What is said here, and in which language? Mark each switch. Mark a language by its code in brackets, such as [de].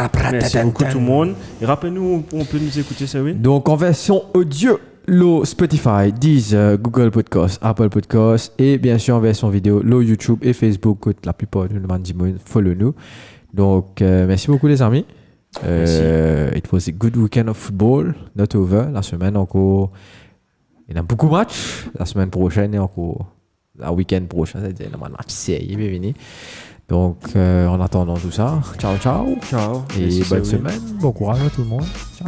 [fr] Merci beaucoup tout le monde. Et rappelez-nous, on peut nous écouter, ça oui. Donc, en version audio, le Spotify, Deezer, Google Podcast, Apple Podcast et bien sûr en version vidéo, le YouTube et Facebook, que la plupart de nous follow nous. Donc, merci beaucoup les amis. [en] It was a good weekend of football, not over. [fr] La semaine encore, il y a beaucoup de matchs. La semaine prochaine et encore, la week-end prochain, c'est-à-dire le match sérieux, bienvenue. Donc, en attendant tout ça, ciao. Ciao. Et Merci, bonne Céline. semaine. Bon courage à tout le monde. Ciao.